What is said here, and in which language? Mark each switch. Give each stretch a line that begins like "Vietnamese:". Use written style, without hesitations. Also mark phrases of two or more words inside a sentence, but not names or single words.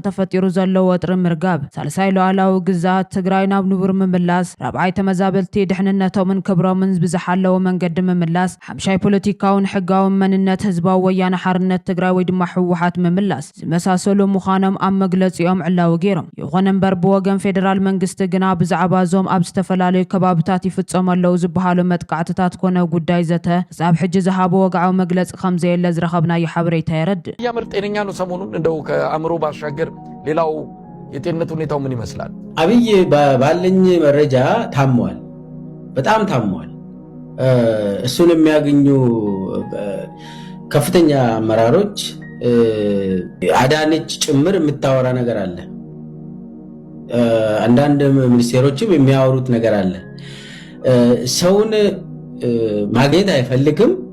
Tigrinya: ተፈጢሩ ዘሎ ወጥሪ ምርጋብ፣ ሳልሳይ ሉዓላዊ ግዛት ትግራይ ናብ ንቡር ምምላስ፣ ራብዓይ ተመዛበልቲ ድሕንነቶምን ክብሮምን ብዝሓለወ መንገዲ ምምላስ፣ ሓምሻይ ፖለቲካውን ሕጋውን መንነት ህዝባዊ ወያነ ሓርነት ትግራይ ወይ ድማ ሕወሓት ምምላስ ዝመሳሰሉ ምዃኖም ኣብ መግለጺኦም ዕላዊ ገይሮም። ይኹን እምበር ብወገን ፌደራል መንግስቲ ግና ብዛዕባ ዞም ኣብ ዝተፈላለዩ ከባቢታት ይፍጸሙ ኣለዉ ዝበሃሉ መጥቃዕትታት ኮነ ጉዳይ ዘተ ክሳብ ሕጂ ዝሃቦ ወግዓዊ መግለጺ ከም ዘየለ ዝረኸብናዮ ሓበሬታ የረድእ።
Amharic: ያምር ጤነኛ ነው ሰሞኑን እንደው ከአእምሮ ባሻገር ሌላው የጤንነት ሁኔታው ምን ይመስላል? አብይ ባለኝ መረጃ ታሟል፣ በጣም ታሟል። እሱን የሚያገኙ ከፍተኛ አመራሮች አዳነች ጭምር የምታወራ ነገር አለ። አንዳንድ ሚኒስቴሮችም የሚያወሩት ነገር አለ። ሰውን ማግኘት አይፈልግም፣